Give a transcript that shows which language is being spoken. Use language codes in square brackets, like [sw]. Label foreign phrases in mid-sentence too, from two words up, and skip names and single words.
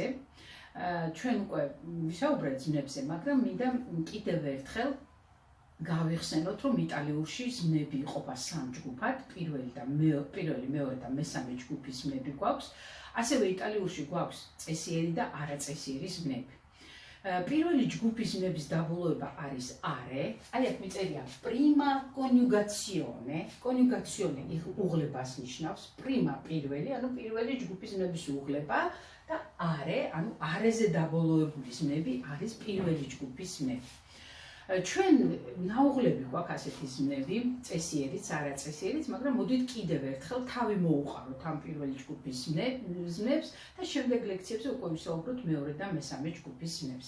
[ka] ჩვენ უკვე ვისაუბრეთ ზმნებზე, მაგრამ მინდა კიდევ ერთხელ გავიხსენოთ, რომ იტალიურში ზმნები იყოფა სამ ჯგუფად. პირველი, მეორე და მესამე ჯგუფის ზმნები გვაქვს. ასევე იტალიურში გვაქვს წესიერი და არაწესიერი ზმნები. პირველი ჯგუფის ზმნების დაბოლოება არის are. აი აქ მიწერია [it] prima coniugazione. [ka] Coniugazione უღლებას ნიშნავს. prima პირველი, ანუ პირველი ჯგუფის ზმნების უღლება და are, ანუ areზე დაბოლოებული ზმნები არის პირველი ჯგუფის ზმნები. ჩვენ ნაუღლები გვაქვს ასეთი ზმნები, წესიერიც, არაწესიერიც, მაგრამ მოდით კიდევ ერთხელ თავი მოუყაროთ ამ პირველი ჯგუფის ზმნებს და შემდეგ ლექციებზე უკვე ვისაუბროთ მეორე და მესამე ჯგუფის ზმნებზე.